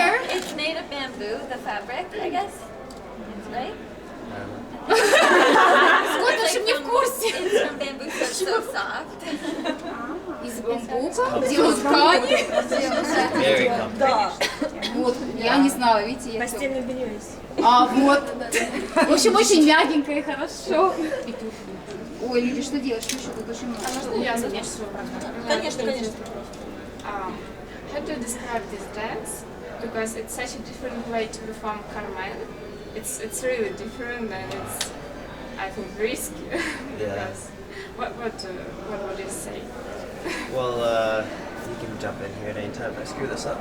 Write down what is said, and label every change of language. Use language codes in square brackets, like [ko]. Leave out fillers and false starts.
[en] It's made of bamboo, the fabric, I guess. Right? [ru] Сколько вообще не в курсе? [en] It's from bamboo, so it's so soft. [ru] Из бамбука делают ткани. [en] Very comfortable. [ru] Вот, я не знала, видите, я Постельное белье есть. вот. В общем, очень мягенько и хорошо. Ой, люди, что делать? Что еще тут очень много? Я закончу свою программу. Конечно, конечно. [en] How to describe this dance? Because it's such a different way to perform Carmen. It's really different, and it's, I think, risky. Because what would you say? Well, you can jump in here at any time if I screw this up.